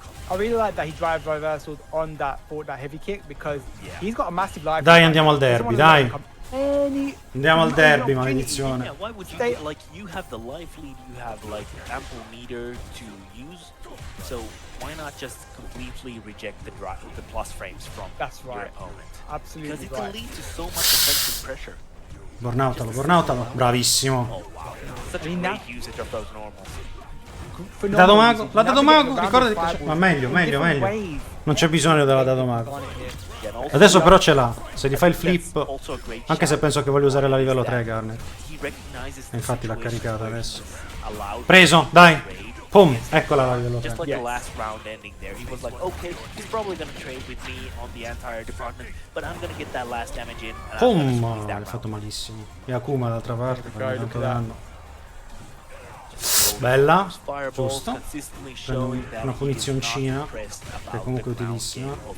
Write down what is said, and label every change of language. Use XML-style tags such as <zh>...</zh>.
<en>I really like that he drive reversals on that heavy kick because he's got a massive life.</en> <it>Dai, andiamo al derby, dai. Andiamo al derby, maledizione.</it> <en>Yeah, why would you like you have the life lead, you have like ample meter to use, so why not just completely reject the plus frames from your opponent? Absolutely. Because it can lead to so much offensive pressure.</en> <it>Burnoutalo, burnoutalo, bravissimo.</it> <en>Oh wow, such a great usage of those normals.</en> <it>Dado mago, la dado mago, ricordati che c'è. Ma meglio. Non c'è bisogno della dado mago. Adesso però ce l'ha. Se gli fa il flip, anche se penso che voglio usare la livello 3 Garnet. E infatti l'ha caricata adesso. Preso, dai. Pum, eccola la livello 3.</it> <en>Just like the last round ending there, he was like, okay, he's probably gonna trade with me on the entire department, but I'm gonna get that last damage in.</en> <it>Pum, l'ha fatto malissimo. E Akuma d'altra parte, fa tanto danno. Bella, giusto. Prendo una punizioncina, che è comunque utilissima.</it>